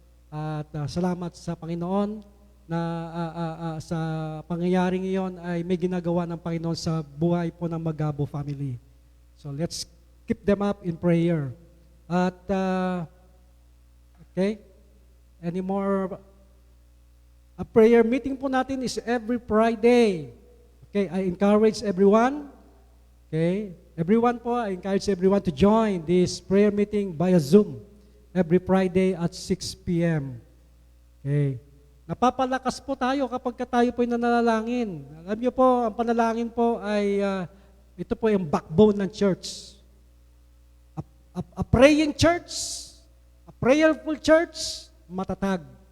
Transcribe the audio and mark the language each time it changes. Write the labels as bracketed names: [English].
[Filipino] At salamat sa Panginoon na sa pangyayaring iyon ay may ginagawa ng Panginoon sa buhay po ng Magabo family. [English] So let's keep them up in prayer. At okay, any more? A prayer meeting [Filipino] po natin [English] is every Friday. Okay, I encourage everyone. Okay, everyone po, I encourage everyone to join this prayer meeting via Zoom every Friday at 6 p.m. [Filipino] Okay. Napapalakas po tayo kapag tayo po ay nanalangin. Alam niyo po, ang panalangin po ay ito po yung backbone ng church. [English] A praying church, a prayerful church, [Filipino] matatag.